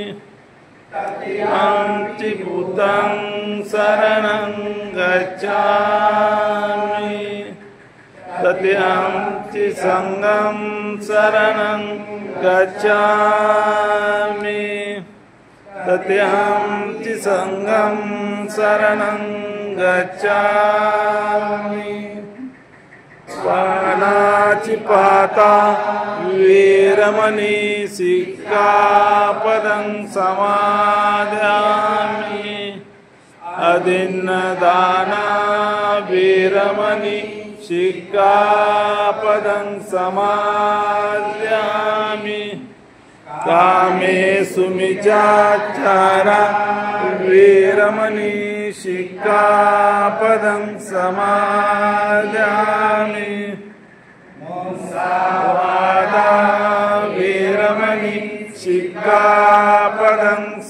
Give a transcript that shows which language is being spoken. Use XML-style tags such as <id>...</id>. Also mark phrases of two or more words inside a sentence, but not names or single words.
<pi>तृतीयंपि बुद्धं शरणं गच्छामि. तृतीयंपि संघं शरणं गच्छामि. तृतीयंपि संघं शरणं गच्छामि. पानातिपाता वीरमणि सिक्खापदं समादयामि. अदिन्नदाना वीरमणि शिक्कापदं समादयामि कामेषु मिच्छाचारा वीरमणि शिक्कापदं समादयामि मुसावादा वीरमणि शिक्कापदं</pi>